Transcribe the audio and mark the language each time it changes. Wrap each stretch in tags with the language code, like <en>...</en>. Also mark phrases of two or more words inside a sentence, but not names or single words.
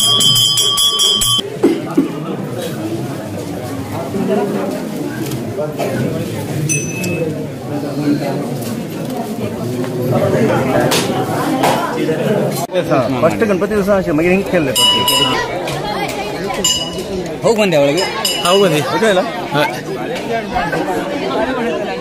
<kok>फर्स्ट गणपती दिवसा मागीर हिंग केल्ले</kok> <kn>ಹೋಗಿ ಬಂದೆ ಅವಳಿಗೆ</kn> <kok>हांव बरी</kok>